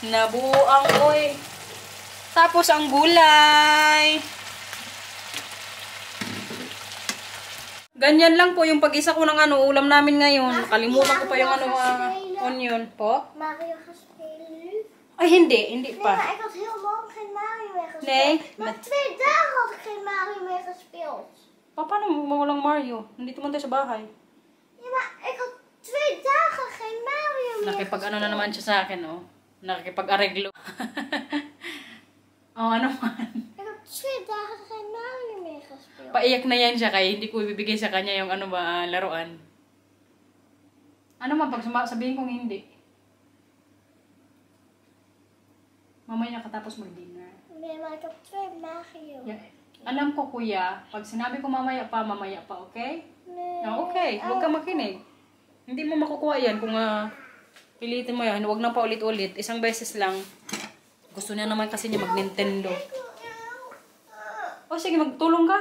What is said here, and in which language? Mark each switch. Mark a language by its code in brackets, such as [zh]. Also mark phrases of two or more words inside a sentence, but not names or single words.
[tl] Nabuang oy. Tapos ang gulay. Ganyan lang po yung pag-isa ko ng ulam namin ngayon. Kalimutan ko pa yung onion po. [nl] Mario gespeeld. [tl] Ay, hindi [nl] Nee, [tl] pa. [nl] maar ik had heel lang geen Mario meer gespeeld. Nee, Maar 2 dagen had ik geen Mario meer gespeeld. [tl] Paano mo walang Mario? Nandito man tayo sa bahay. [nl] Ja, maar ik had 2 dagen geen Mario meer [tl] Nakipag na naman siya sa akin, oh. Nakikipag-areglo. Oh, ano man. [nl] Ik had 2 dagen geen Mario meer gespeeld. [tl] Paiyak na yan siya kaya hindi ko ibibigay sa kanya yung laruan. Ano man pag sabihin kong hindi? Mamaya katapos mag-dinner. [nl] Nee, maar ik heb 2 Mario. [en] Yeah. [tl] Alam ko kuya, pag sinabi ko mamaya pa, okay? [nl] Nee. [tl] Okay, huwag ka makinig. Hindi mo makukuha yan kung pilitin mo yan. Huwag na pa ulit-ulit. Isang beses lang. Gusto niya naman kasi niya mag-Nintendo. O sige, magtulong ka.